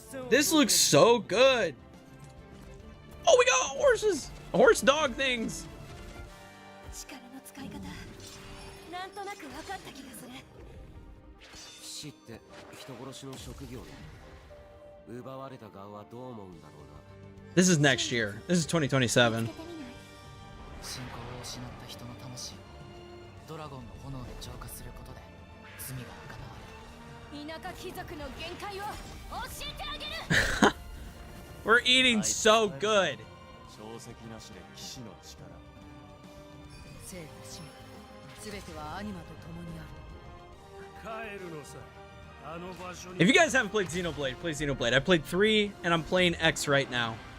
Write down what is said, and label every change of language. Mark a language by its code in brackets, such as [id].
[en] This looks so good. Oh, we got horses! Horse dog things. [ja] 力の使い方、なんとなく分かった気がする。騎士って人殺しの職業で奪われた側はどう思うんだろうな。 [en] This is next year. This is 2027. [ja] 信仰を失った人の魂をドラゴンの炎で浄化することで罪が贖われる。田舎貴族の限界を教えてあげる。 [en] We're eating so good. [ja] 小石なしで騎士の力。生と死も全てはアニマと共にある。帰るのさ。あの場所に。 [en] If you guys haven't played Xenoblade, play Xenoblade. I played 3 and I'm playing X right now.